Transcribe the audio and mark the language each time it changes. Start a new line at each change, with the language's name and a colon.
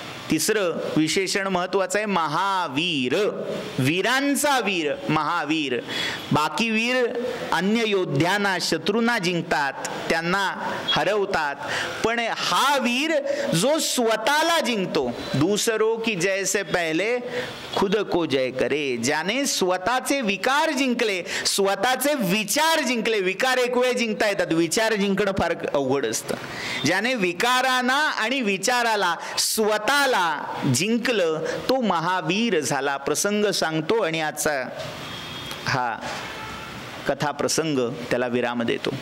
Marathi: तिसरं विशेषण महत्वाचं आहे, महावीर, वीरांचा वीर महावीर. बाकी वीर अन्य योद्ध्यांना शत्रूंना जिंकतात, त्यांना हरवतात, पण हा वीर जो स्वतःला जिंकतो.
Hindi: दूसरों की जय से पहले खुद को जय करे.
Marathi: ज्याने स्वतःचे विकार जिंकले, स्वतःचे विचार जिंकले. विकार एक वेळ जिंकता येतात, विचार जिंकणं फार अवघड असतं. ज्याने विकारांना आणि विचाराला स्वतःला जिंकलं तो महावीर झाला. प्रसंग सांगतो आणि आजचा हा कथा प्रसंग त्याला विराम देतो.